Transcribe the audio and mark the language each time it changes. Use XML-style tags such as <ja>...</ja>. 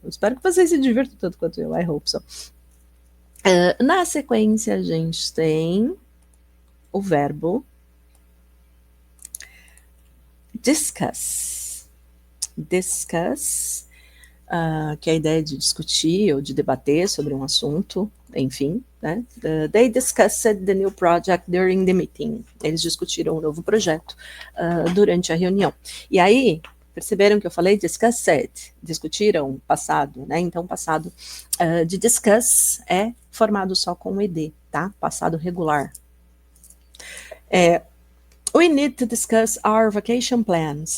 <pt>Eu espero que vocês se divirtam tanto quanto eu.</pt> <en>I hope so.</en> <pt>Na sequência, a gente tem o verbo discuss. Discuss, que é a ideia de discutir ou de debater sobre um assunto, enfim, né?</pt> <en>They discussed the new project during the meeting.</en> <pt>Eles discutiram o novo projeto durante a reunião. E aí, perceberam que eu falei discussed, discutiram passado, né? Então, passado de discuss é formado só com o ed, tá? Passado regular.</pt> <en>We need to discuss our vacation plans.</en>